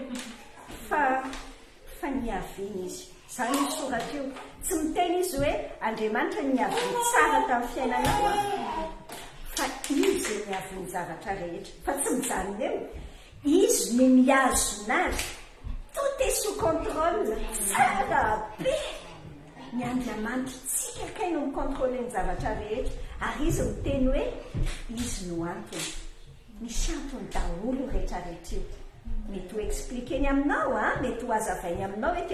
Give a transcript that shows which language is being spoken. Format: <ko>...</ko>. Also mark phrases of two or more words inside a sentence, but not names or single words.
<mg>fa niaviny izy zany misoratra io tsy miteny izy hoe Andriamanitra niaviny tsara tamin'ny fiainanao fa izy niaviny zavatra rehetra fa tsy mijanona eo izy no miazona azy</mg> <fr>tout est sous contrôle</fr> <mg>tsara be ny Andriamanitra tsika kay no micontrôle ny zavatra rehetra ary izy miteny hoe izy no antony misy antony daholo rehetrarehetra io mety ho expliqueny aminao mety ho azavainy aminao hoe ty</mg>